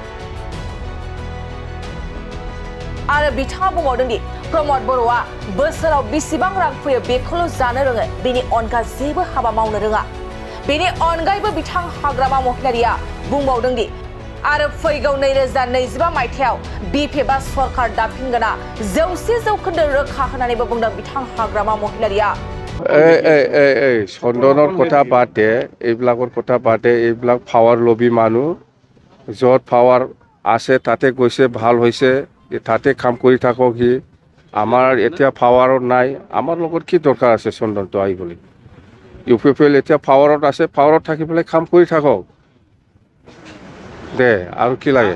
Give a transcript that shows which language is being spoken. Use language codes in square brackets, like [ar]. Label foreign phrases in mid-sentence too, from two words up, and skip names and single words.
[brx] आरो बिथाङा बुंबावदों दि प्रमोद बर'आ बोसोराव बेसेबां रां फैयो बेखौल' जानो रोङो बेनि अनगा जेबो हाबा मावनो रोङा बेनि अनगायैबो बिथां हाग्रामा महिलारिया बुंबावदों दि आरो फैगौ 2025 मायथाइयाव BPF आ सरकार दाफिनगोना 100% रोखा होननानैबो बुंदों बिथां हाग्रामा महिलारिया [as] sondonor কথা বাদে এইবিলাকৰ কথা বাদে এইবিলাক পাৱাৰ লবি মানুহ য'ত পাৱাৰ আছে তাতে গৈছে ভাল হৈছে তাতে কাম কৰি থাকক সি আমাৰ এতিয়া পাৱাৰত নাই আমাৰ লগত কি দৰকাৰ আছে sondonটো আহিবলৈ UPPL এতিয়া পাৱাৰত আছে পাৱাৰত থাকি পেলাই কাম কৰি থাকক দে আৰু কি লাগে